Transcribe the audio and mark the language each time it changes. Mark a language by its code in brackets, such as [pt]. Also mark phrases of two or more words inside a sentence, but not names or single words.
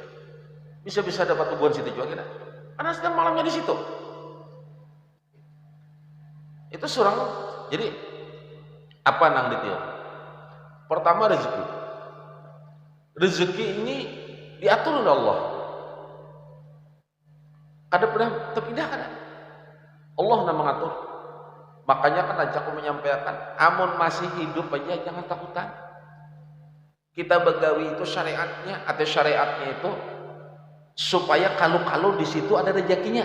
[id] Bisa-bisa dapat hubungan situ juga kita. Karena sedang malamnya di situ. [bjn] Itu seorang. Jadi apa nang ditiup? [id] Pertama rezeki. Rezeki ini diatur oleh Allah. [bjn] Kada pernah terpindah kan? [id] Allah yang mengatur. [bjn] Makanya kan aku menyampaikan, amun masih hidup aja jangan takutan. Kita begawi itu syariatnya atau syariatnya itu supaya kalau di situ ada rezekinya.